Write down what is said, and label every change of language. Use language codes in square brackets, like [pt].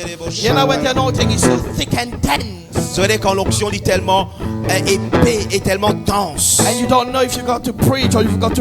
[en] You know when the anointing is so thick and dense, [fr] Vous savez, quand l'onction est tellement épais et tellement dense, [en] and you don't know if you got to preach or you've got to